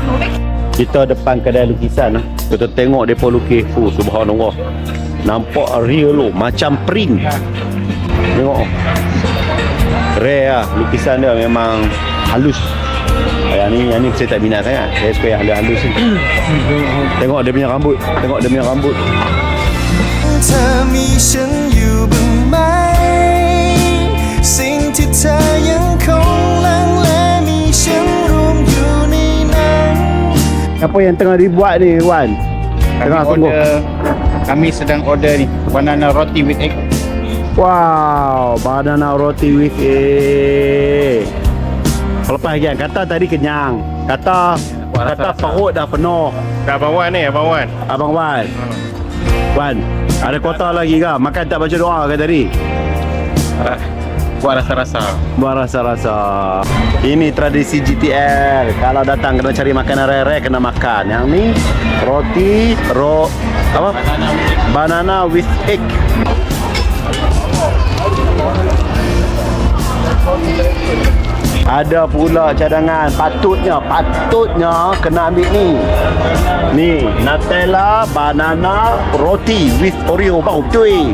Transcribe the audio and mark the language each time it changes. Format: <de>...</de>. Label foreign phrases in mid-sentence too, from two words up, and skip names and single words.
<ms>Kita depan kedai lukisan. Kita tengok mereka lukis. Subhanallah. Nampak real tu. Macam print. Tengok. Rare lah. Lukisan dia memang halus. Yang ni saya tak minat sangat. Saya suka yang halus-halus ni. Tengok dia punya rambut.</ms> <th>เธอมีฉันอยู่บ้างไหมสิ่งที่เธอยังคงลังเลมีฉันรวมอยู่ในนั้น</th> <ms>Apa yang tengah dibuat ni Wan? Tengah tunggu. Kami sedang order ni</ms> <en>banana roti with egg. Wow, banana roti with egg.</en> <ms>Lepas kan kata tadi kenyang. Kata perut dah penuh. Dah Abang Wan ni, Abang Wan. Abang Wan. Wan, ada kuota lagi ke? Makan tak baca doa ke tadi? Buat rasa-rasa. Buat rasa-rasa. Ini tradisi GTL. Kalau datang kena cari makanan rare-rare kena makan. Yang ni roti apa?</ms> <en>Banana with egg.</en> <ms>Ada pula cadangan. Patutnya kena ambil ni. Ni</ms> <en>Nutella banana roti with Oreo</en> <ms>bau betul.</ms>